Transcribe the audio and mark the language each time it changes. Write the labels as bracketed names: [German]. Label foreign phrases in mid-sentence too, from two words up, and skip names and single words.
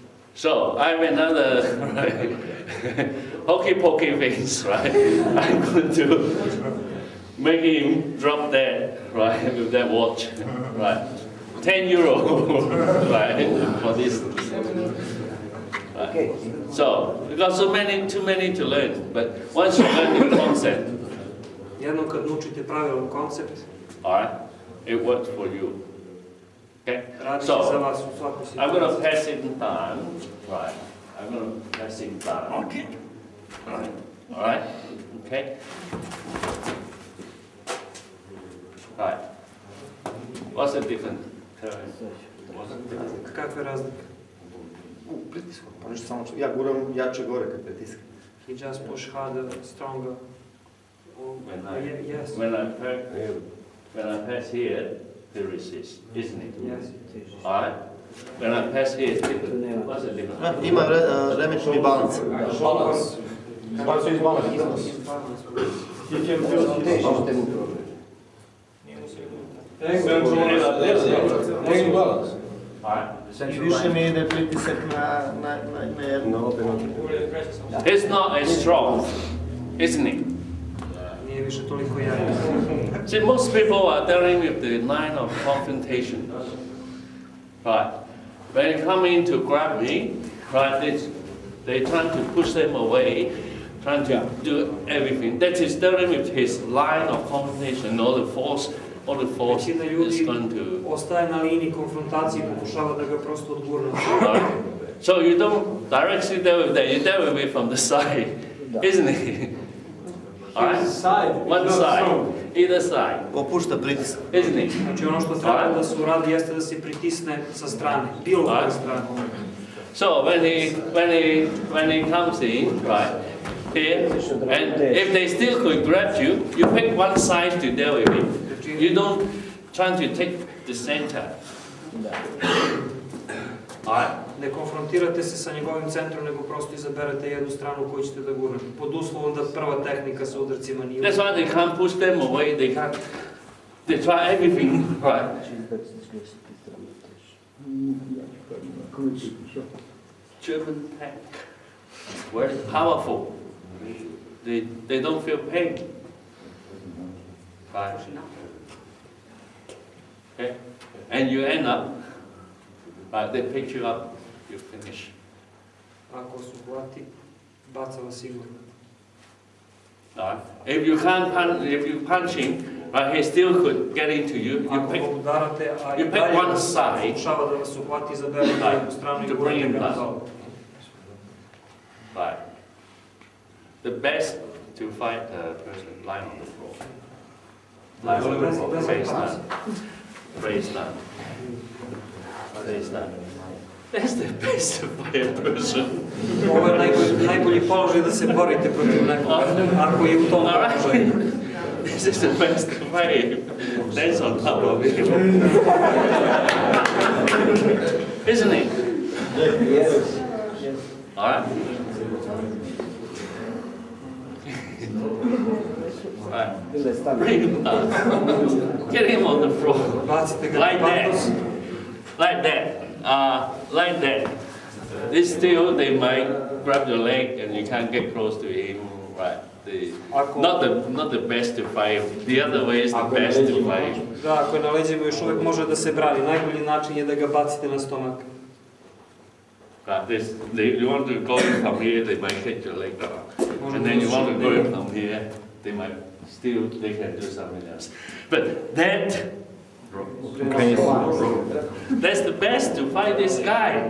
[English] So I have another hokey pokey things, right? I'm going to make him drop that, right, with that watch, right? €10, right, for this. Right. So we got too many to learn, but once you learn the concept, [Serbian] Jednom kad naučite pravilan koncept, [English] all right, it works for you. Okay. [Serbian] radi će za [English] So [Serbian] vas u svaku [English] I'm going to [Serbian] situaciju. [English] pass it in time, right? I'm going to pass it in time. Okay. All right. Okay. Right. What's the difference? [Serbian] Kakve razlike? Pritiskom, pa nešto samo ja guram jače gore kad pritiskam. [English] He just push harder, stronger. Yes. When I pass here, they resist, isn't it? Yes. All right. When I pass here, it's different. What's the difference? [Serbian] Ima remečni balans. [English] Balans. Balans is balance. You can feel balance. All right. [Serbian] Više mi ide pritisak na jedno. [English] It's not as strong, isn't it? [Serbian] Nije više toliko jak. [English] See, most people are dealing with the line of confrontation. Right. When you come in to grab me, right, they're trying to push them away, trying to do everything. That is dealing with his line of confrontation, all the force [Serbian] Većina [English] is [Serbian] ljudi [English] going to... [Serbian] ostaje na liniji konfrontacije i pokušava da ga prosto odgurne. [English] Right. So you don't directly deal with that, you deal with it from the side, isn't it? All right? One side, either side, [Serbian] Popušta pritisak. [English] isn't it? [Serbian] Znači ono što treba da se uradi jeste da se pritisne sa strane, bilo koje strane. [English] So when he comes in, right, here, and if they still could grab you, you pick one side to deal with it. You don't try to take the center. Alright? [Serbian] Ne konfrontirate se sa njegovim centrom, nego prosto izaberete jednu stranu koju ćete da gurnete. Pod uslovom da prva tehnika sa udarcima nije... [English] That's why they can't push them away, they try everything, right? German tank, very powerful. They don't feel pain. Right? Okay? And you end up, right, they pick you up, you finish. [Serbian] Ako su hvati, baca vas sigurno. [English] Right? If you punch him, right, he still could get into you. [Serbian] Ako ga udarate, a i [English] you pick [Serbian] dalje [English] one side, [Serbian] pokušava da vas uhvati, izaberete jednu stranu i [English] to bring [Serbian] gurnete [English] him [Serbian] ga na [English] down. [Serbian] dole. [English] right? The best to fight a person lying on the floor. Lying on the floor, face down. Face down. Face down. That's the best to fight a person. [Serbian] Ovo je najbolji položaj da se borite protiv nekoga, ako je u tom položaju. [English] This is the best way. That's on top of it. Isn't it? Yes. Alright? Right. Bring him up. Get him on the floor. [Serbian] Bacite ga [English] Like [Serbian] na [English] that. [Serbian] patos. [English] Like that. Like that. This still, they might grab your leg and you can't get close to him. Right. Not the best to fight. The other way is the best to fight. [Serbian] Da, ako je na leđima još uvijek može da se brani. Najbolji način je da ga bacite na stomak. [English] Right. You want to go in from here, they might hit your leg down. And then you want to go from here, they can do something else. But that, that's the best to fight this guy.